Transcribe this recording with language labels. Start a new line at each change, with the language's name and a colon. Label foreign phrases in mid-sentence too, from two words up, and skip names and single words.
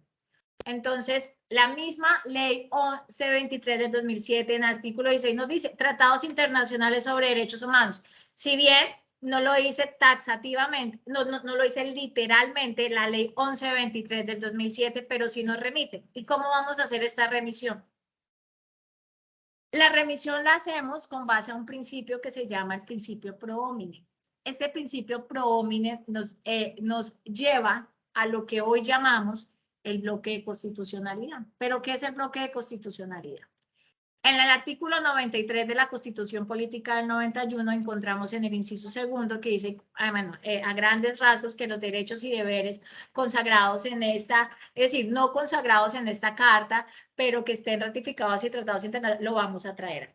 Spanish: Entonces, la misma ley 1123 del 2007 en artículo 16 nos dice tratados internacionales sobre derechos humanos. Si bien no lo dice taxativamente, no lo dice literalmente la ley 1123 del 2007, pero sí nos remite. ¿Y cómo vamos a hacer esta remisión? La remisión la hacemos con base a un principio que se llama el principio
Latin: pro homine.
Spanish: Este principio
Latin: pro homine
Spanish: nos lleva a lo que hoy llamamos el bloque de constitucionalidad. ¿Pero qué es el bloque de constitucionalidad? En el artículo 93 de la Constitución Política del 91 encontramos en el inciso segundo que dice, a grandes rasgos, que los derechos y deberes consagrados en esta, es decir, no consagrados en esta carta, pero que estén ratificados y tratados internacionales, lo vamos a traer.